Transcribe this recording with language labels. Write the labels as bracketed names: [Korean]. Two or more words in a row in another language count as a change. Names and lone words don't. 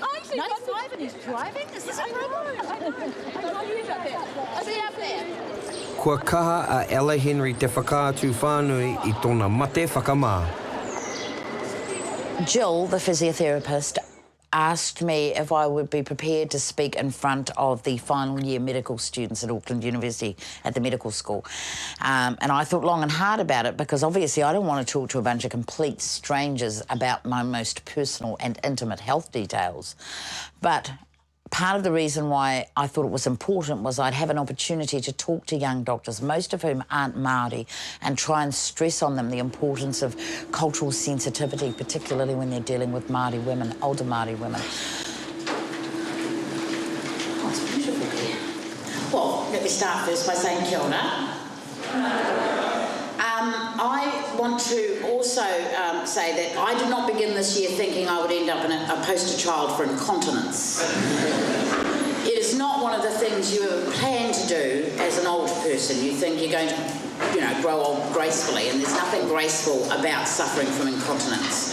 [English] 95 and he's driving? Is this a problem? I see you up there. [Māori] Kua kaha a Ella Henry te whakaatu whānui I tōna mate whakamā. [English] Jill, the physiotherapist, asked me if I would be prepared to speak in front of the final year medical students at Auckland University at the medical school. And I thought long and hard about it because obviously I don't want to talk to a bunch of complete strangers about my most personal and intimate health details. But part of the reason why I thought it was important was I'd have an opportunity to talk to young doctors, most of whom aren't Māori, and try and stress on them the importance of cultural sensitivity, particularly when they're dealing with Māori women, older Māori women. Oh, it's beautiful here. Well, let me start first by saying [Māori] kia ora. [English] I want to also say that I did not begin this year thinking I would end up in a poster child for incontinence. It is not one of the things you ever plan to do as an older person. You think you're going to, grow old gracefully, and there's nothing graceful about suffering from incontinence.